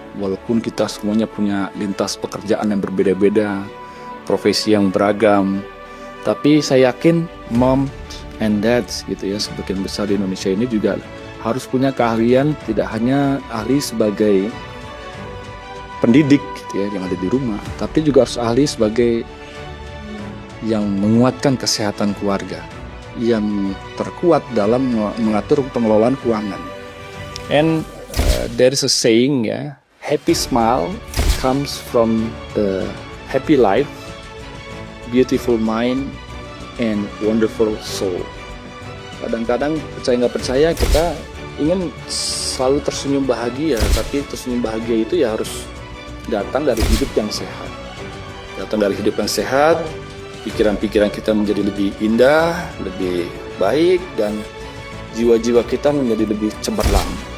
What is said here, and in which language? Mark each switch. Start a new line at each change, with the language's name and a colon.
Indonesian: Walaupun kita semuanya punya lintas pekerjaan yang berbeda-beda, profesi yang beragam, tapi saya yakin mom and dads gitu ya, sebagian besar di Indonesia ini juga harus punya keahlian, tidak hanya ahli sebagai pendidik gitu ya, yang ada di rumah, tapi juga harus ahli sebagai yang menguatkan kesehatan keluarga, yang terkuat dalam mengatur pengelolaan keuangan.
English: And there is a saying ya, happy smile comes from the happy life, beautiful mind, and wonderful soul.
Indonesian: Kadang-kadang percaya nggak percaya kita ingin selalu tersenyum bahagia, tapi tersenyum bahagia itu ya harus datang dari hidup yang sehat. Datang dari hidup yang sehat, pikiran-pikiran kita menjadi lebih indah, lebih baik, dan jiwa-jiwa kita menjadi lebih cemerlang.